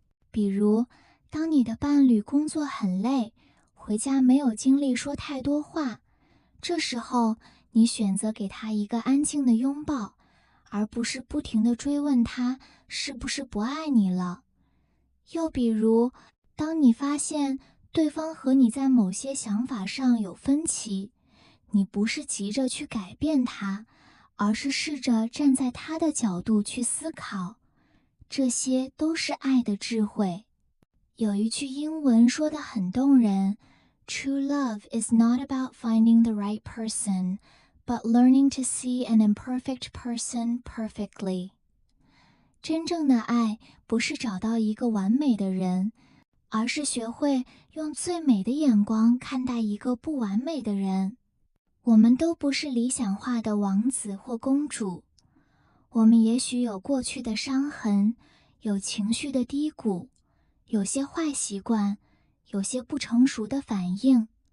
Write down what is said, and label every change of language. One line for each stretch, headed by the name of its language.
Chinese: 比如，当你的伴侣工作很累，回家没有精力说太多话，这时候你选择给他一个安静的拥抱，而不是不停地追问他是不是不爱你了。又比如，当你发现对方和你在某些想法上有分歧，你不是急着去改变他，而是试着站在他的角度去思考。这些都是爱的智慧。有一句英文说得很动人，
English: True love is not about finding the right person, but learning to see an imperfect person perfectly.
Chinese: 真正的爱不是找到一个完美的人，而是学会用最美的眼光看待一个不完美的人。我们都不是理想化的王子或公主，我们也许有过去的伤痕，有情绪的低谷，有些坏习惯，有些不成熟的反应。